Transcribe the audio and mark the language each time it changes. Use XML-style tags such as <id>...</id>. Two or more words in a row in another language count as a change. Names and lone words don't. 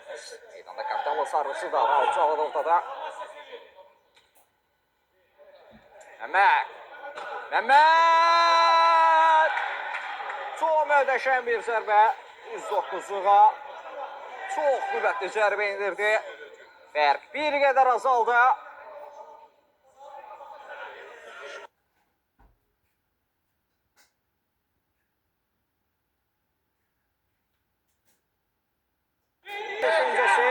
<az>Meydanda kapitanla sarısı da var. Havada ortada. Mehmet. Mehmet. Çok möhtəşəm bir zərbə. 109'luğa. Çok qüvvətli zərbə indirdi. Fərq bir qədər azaldı. Düşüncəsi.</az>